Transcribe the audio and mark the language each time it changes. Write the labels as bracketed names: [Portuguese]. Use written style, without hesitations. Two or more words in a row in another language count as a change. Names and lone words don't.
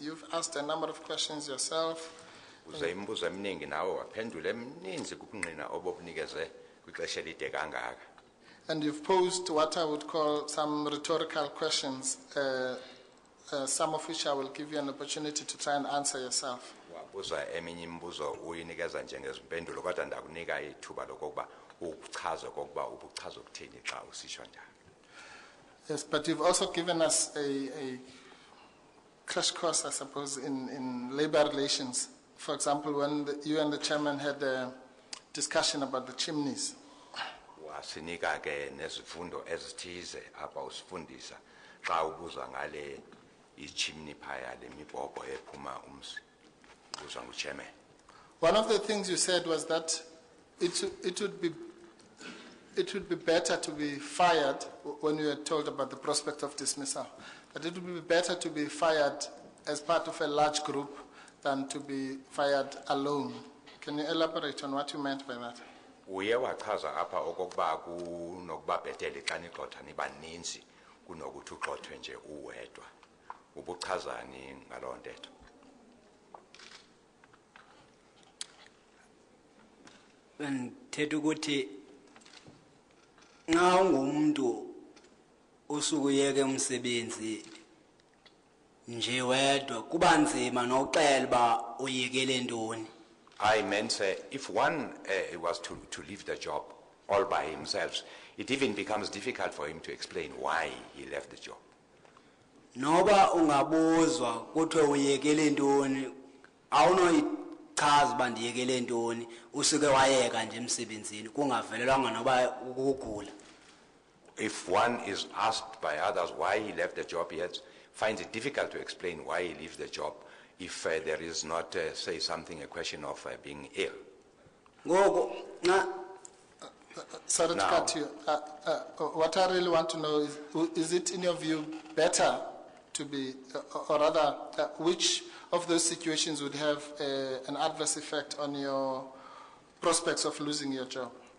[English] You've asked a number of questions yourself. [Xhosa] Uze imibuzo eminingi nawe waphendula emininzi kukunqina obokunikeze kwixesha elide kangaka. [English] And you've posed what I would call some rhetorical questions, some of which I will give you an opportunity to try and answer yourself. [Xhosa] Wabuza eminye imibuzo uyinikeza njengezimpendulo kodwa ndakunika ithuba lokuba uchaze okokuba ubuchaza ukuthini xa usisho njalo. [English] Yes, but you've also given us a crash course, I suppose, in labor relations. For example, when you and the chairman had a discussion about the chimneys. [Xhosa] Wasinika ke nezifundo ezithize apha usifundisa xa ubuza ngale ichimney phaya lemibhobho ephuma umsi. Ubuzwa nguchairman. [English] One of the things you said was that it would be better to be fired when you were told about the prospect of dismissal. That it would be better to be fired as part of a large group than to be fired alone. Can you elaborate on what you meant by that? [Xhosa] Uye wachaza apha okokuba kunokuba bhetele xa nigxotha nibaninzi kunokuthi ugxothwe nje uwedwa. Ubuchazani ngaloo ntetho? Ngithetha ukuthi nxa ungumuntu usukuyeke umsebenzi nje wedwa kuba nzima nokuxela ba uyekele ntoni. [English] I meant if one was to leave the job all by himself, it even becomes difficult for him to explain why he left the job. [Xhosa] Noba ungabuzwa kuthiwe uyekele ntoni awunoyichaza uba ndiyekele ntoni usuke wayeka nje emsebenzini kungavelelwanga noba ukugula. [English] If one is asked by others why he left the job, he finds it difficult to explain why he leaves the job if there is not, say, a question of being ill. Sorry to cut you. What I really want to know is it in your view better to be, or rather, which of those situations would have an adverse effect on your prospects of losing your job?